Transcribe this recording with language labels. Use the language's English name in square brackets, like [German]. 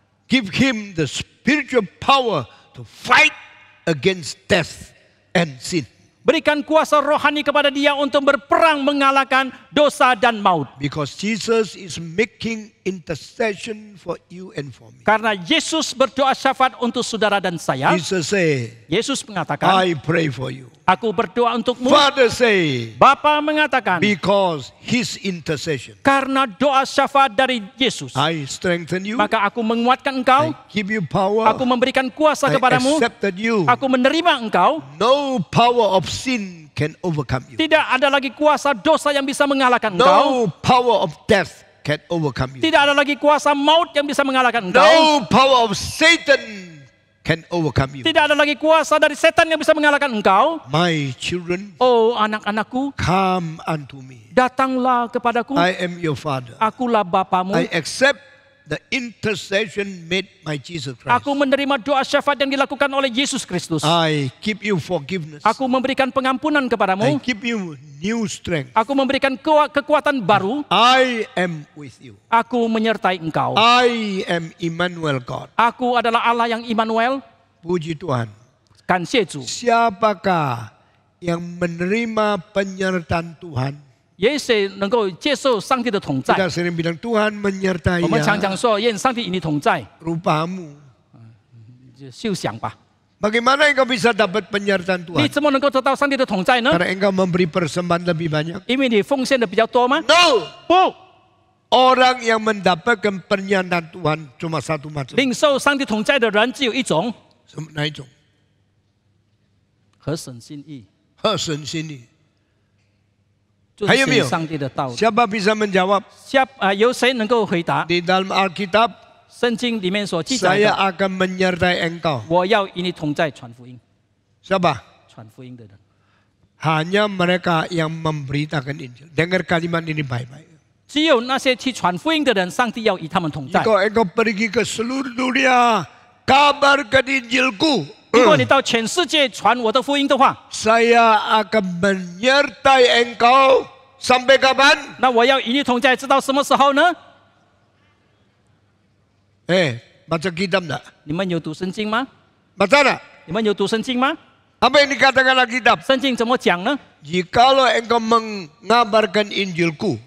[English] Give him the spiritual power to fight against death and sin. [Indonesian] Berikan kuasa rohani kepada dia untuk berperang mengalahkan dosa dan maut. [English] Because Jesus is making intercession for you and for me. [Indonesian] Karena Yesus berdoa syafaat untuk saudara dan saya. [English] Jesus say, [Indonesian] Yesus mengatakan, [English] I pray for you. [Indonesian] aku berdoa untukmu. [English] Father say, [Indonesian] Bapa mengatakan, [English] because his intercession, [Indonesian] karena doa syafaat dari Yesus, [English] I strengthen you. [Indonesian] maka aku menguatkan engkau. [English] I give you power. [Indonesian] Aku memberikan kuasa [English] I [Indonesian] kepadamu. [English] accepted you. [Indonesian] Aku menerima engkau. [English] No power of sin can overcome you. [Indonesian] Tidak ada lagi kuasa dosa yang bisa mengalahkan engkau. [English] No power of death can overcome you. [Indonesian] Tidak ada lagi kuasa maut yang bisa mengalahkan engkau. [English] No power of Satan can overcome you. [Indonesian] Tidak ada lagi kuasa dari setan yang bisa mengalahkan engkau. [English] My children, [Indonesian] Oh anak-anakku, [English] come unto me. [Indonesian] datanglah kepadaku. [English] I am your father. [Indonesian] Akulah bapamu. [English] I accept the intercession made by Jesus Christ. [Indonesian] Aku menerima doa syafaat yang dilakukan oleh Yesus Kristus. [English] I give you forgiveness. [Indonesian] Aku memberikan pengampunan [English] I [Indonesian] kepadamu. [English] give you new strength. [Indonesian] Aku memberikan kekuatan baru. [English] I am with you. [Indonesian] Aku menyertai engkau. [English] I am Emmanuel God. [Indonesian] Aku adalah Allah yang Immanuel. Puji Tuhan. [Chinese] 感谢主。 [Indonesian] Siapakah yang menerima penyertaan Tuhan? [Chinese] 也谁能够接受上帝的同在？ [Indonesian] Kita sering bilang Tuhan menyertai [Chinese] 我们常 ya 常说，愿上帝与你同在， [Indonesian] rupamu. [Chinese] 就休想吧。 [Indonesian] Bagaimana engkau bisa dapat penyertaan Tuhan? [Chinese] 怎么能够得到上帝的同在呢？ [Indonesian] Karena engkau memberi persembahan lebih banyak? [Chinese] 因为你奉献的比较多吗？ [English] No. [Chinese] 不， [Indonesian] Orang yang mendapatkan penyertaan Tuhan cuma satu macam. [Chinese] 领受上帝同在的人只有一种，哪一种？合神心意，合神心意。遵还有没有循上帝的道理。 [Indonesian] Siapa bisa menjawab? [Chinese] 有谁能够回答？ [Indonesian] Di dalam Alkitab, [Chinese] 圣经里面所记载 [Indonesian] saya akan menyertai engkau. [Chinese] 我要与你同在，传福音， [Indonesian] Siapa? [Chinese] 传福音的人， [Indonesian] Hanya mereka yang memberitakan Injil. Dengar kalimat ini baik-baik. [Chinese] 只有那些去传福音的人，上帝要与他们同在。 [Indonesian] Jika engkau pergi ke seluruh dunia, kabarkan Injilku. [Chinese] 如果你到全世界传我的福音的话， [Indonesian] Saya akan menyertai engkau sampai kapan? [Chinese] 那我要与你同在，直到什么时候呢？ [Indonesian] Baca kitab enggak? [Chinese] 你们有读圣经吗？ [Indonesian] Baca enggak? [Chinese] 你们有读圣经吗？ [Indonesian] Apa yang dikatakan Alkitab? [Chinese] 圣经怎么讲呢？ [Indonesian] Jikalau engkau mengabarkan Injilku,